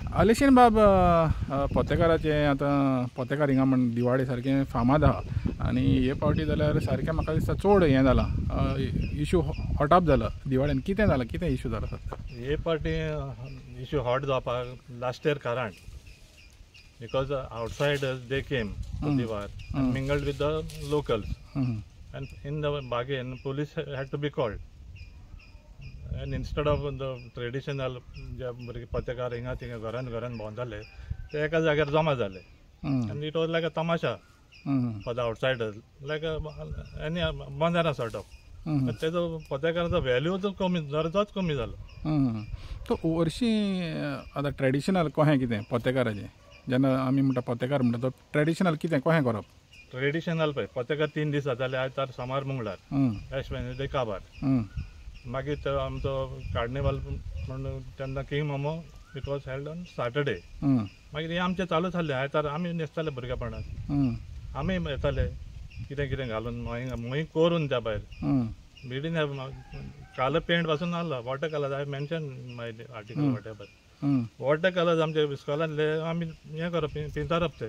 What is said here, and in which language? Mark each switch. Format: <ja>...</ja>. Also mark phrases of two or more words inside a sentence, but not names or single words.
<kok>आलेशीन बाब पोतेकाराचे आतां पोतेकार हिंगा म्हण दिवाळी सारकें फामाद आहा आनी हे फावटी जाल्यार सारकें म्हाका दिसता चड हें जालां</kok> <en>issue hot up</en> <kok>जाला दिवाळेन कितें जालां कितें इश्यू जाला सध्या हे फावटी इश्यू हॉट जावपाक</kok> <en>last year कारण because outsiders they came to Diwar and mingled with the locals and in the bargain police had to be called and instead of the traditional</en> <kok>जे भुरगे पत्रकार हिंगा थिंगा घरान भोंवन जाले ते एका जाग्यार जमा जाले</kok> <en>and it was like a tamasha for the outsiders like any banjara sort of</en> <kok>तेजो पत्रकाराचो व्हॅल्यू तो कमी दर्जोच कमी जालो तो वर्शी आतां ट्रेडिशनल कशें कितें पत्रकाराचें जेन्ना आमी म्हणटा पत्रकार म्हणटा तो ट्रेडिशनल कितें कशें करप ट्रेडिशनल पळय पत्रकार 3 दीस जाताले आयतार सोमार मंगळार एश वेनसडे काबार मागीर तो आमचो कार्निवल म्हणून तेन्ना किंग मोमो</kok> <en>it was held on Saturday</en> <kok>मागीर हे आमचें चालूच आसलें आयतार आमी न्हेसताले भुरगेपणांत आमी येताले कितें कितें घालून मोही करून त्या भायर बिडीन कालो पेंट पासून आहलो</kok> <en>water colour I mention my article whatever water colours</en> <kok>आमचे इस्कॉलांतले आमी हें करप पिंतारप ते</kok>